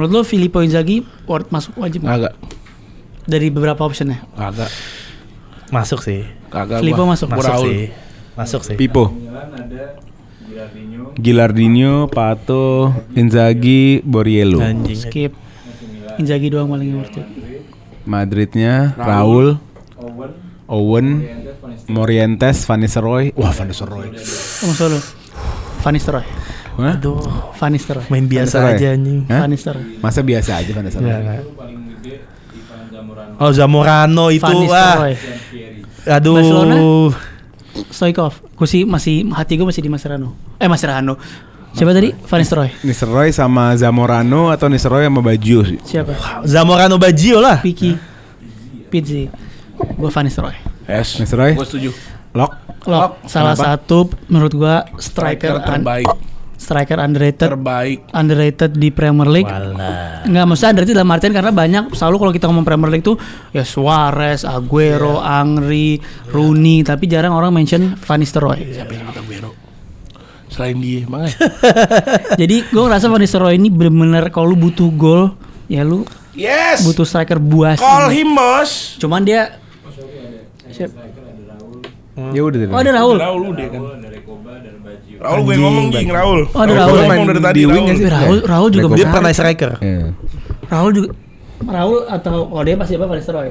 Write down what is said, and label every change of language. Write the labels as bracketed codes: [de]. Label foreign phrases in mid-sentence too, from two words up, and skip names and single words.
[id] Menurut lo Filippo Inzaghi masuk wajib nggak? Kagak, Dari beberapa optionnya. kagak, Masuk sih. kagak. Filippo gua. masuk. Masuk Raul. sih. Masuk sih. Pipo, Milan ada Gilardino, Gilardino, Pato, Inzaghi, Borriello. Anjing. Skip. Inzaghi doang paling [en] worth it. [id] Madridnya Raul, Owen, Owen, Morientes, Morientes, Van Nistelrooy. Van Nistelrooy. Wah, Van Nistelrooy. Kamu solo. Van Nistelrooy. Hah? Aduh, Van Nistelrooy. main biasa Nistelrooy. aja anjing. Hah? Van Nistelrooy. Masa biasa aja Van Nistelrooy. Enggak. Paling gede Ivan Zamorano, Oh, Zamorano itu Van Nistelrooy. dan Fieri. Aduh. Barcelona? Stoichkov. Gue sih hati gue masih di Mascherano. Mascherano. Siapa tadi? Van Nistelrooy. Nistelrooy sama Zamorano atau Nistelrooy sama Baggio sih? Siapa? Zamorano Baggio lah. Pizzi. Gue Van Nistelrooy. Yes. Nistelrooy? Gue setuju. Lock. Lock. Salah satu menurut gue striker terbaik. [en] striker underrated [id] Terbaik. di Premier League. Walah. Enggak, maksudnya underrated dalam artian karena banyak selalu kalau kita ngomong Premier League tuh ya Suarez, Aguero, Angri, Rooney, tapi jarang orang mention Van Nistelrooy. Siapa yang nyebut Aguero? Selain dia, makanya. Jadi gue ngerasa Van Nistelrooy ini bener-bener kalau lu butuh gol, ya lu Yes. butuh striker buas. [en] Call him, [id] bos. Cuman dia Ya udah. Oh ada Raul. Raul udah kan. Ada Rekoba dan Baggio. Raul gue ngomong ging Raul. Oh, ada Gue Raul. ngomong dari tadi Di wing Raul. nggak sih? Raul juga Dia Dia menarik. pernah striker. Iya. Raul juga atau dia pasti apa Van Nistelrooy?